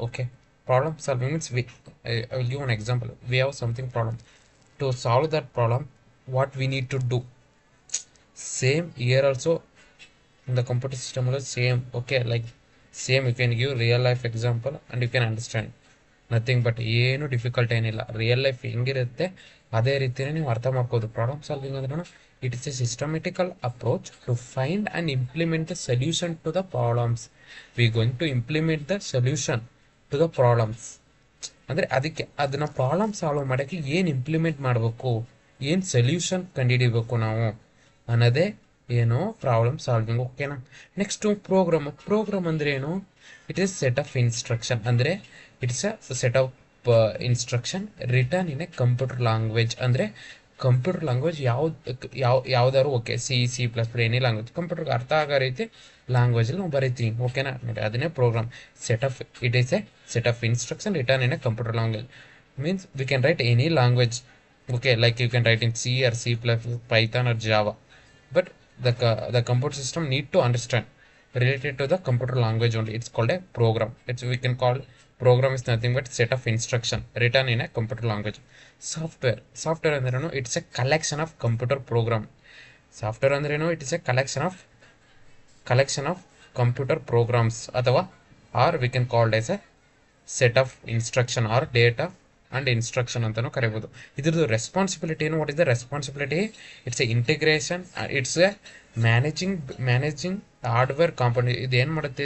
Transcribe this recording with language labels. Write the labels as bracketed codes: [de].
[en] Okay, problem solving means I will give an example. We have something problem. To solve that problem, what we need to do? Same here also in the computer system also same. Okay, like same you can give real life example and you can understand. Nothing but [kn] ಏನು difficult ಏನಿಲ್ಲ. Real life ಹೆಂಗಿರುತ್ತೆ ಅದೇ ರೀತಿಯೇ ನೀವು ಅರ್ಥ ಮಾಡ್ಕೋದು. [en] Problem solving ಅಂದ್ರೆ it is a systematical approach to find and implement the solution to the problems. We going to implement the solution to the problems [kn] ಅಂದರೆ ಅದಕ್ಕೆ ಅದನ್ನ ಪ್ರಾಬ್ಲಮ್ ಸಾಲ್ವ್ ಮಾಡೋಕ್ಕೆ ಏನು ಇಂಪ್ಲಿಮೆಂಟ್ ಮಾಡಬೇಕು, ಏನು ಸೊಲ್ಯೂಷನ್ ಕಂಡುಹಿಡಿಬೇಕು ನಾವು ಅನ್ನೋದೇ ಏನು ಪ್ರಾಬ್ಲಮ್ ಸಾಲ್ವಿಂಗ್. ಓಕೆನಾ. [en] next [kn] ಪ್ರೋಗ್ರಾಮ್ ಅಂದರೆ ಏನು? [en] It is set of instruction. ಅಂದರೆ it's a set of instruction written in a computer language. [kn] ಅಂದರೆ ಕಂಪ್ಯೂಟರ್ ಲ್ಯಾಂಗ್ವೇಜ್ ಯಾವ್ದಾದ್ರು ಓಕೆ, C++ ಎನಿ ಲ್ಯಾಂಗ್ವೇಜ್ ಕಂಪ್ಯೂಟರ್ಗೆ ಅರ್ಥ ಆಗೋ ರೀತಿ ಲ್ಯಾಂಗ್ವೇಜಲ್ಲಿ ನಾವು ಬರೀತೀವಿ. ಓಕೆನಾ. ನೋಡಿ ಅದನ್ನೇ program. [en] It is a set of instruction written in a computer language means we can write any language. Okay, like you can write in C or C++, Python or Java, but the computer system need to understand related to the computer language only. It's called a program. We can call program is nothing but set of instruction written in a computer language. Software ಅಂದ್ರೆ it's a collection of computer program. Software ಅಂದ್ರೆ it is a collection of computer programs ಅಥವಾ or we can call it as a set of instruction or data and instruction [kn] ಅಂತಾನು ಕರಿಬಹುದು. ಇದ್ರದ್ದು responsibility ಏನು? [en] What is the responsibility? It's a integration, it's a managing hardware compound. [kn] ಇದು ಏನು ಮಾಡುತ್ತೆ?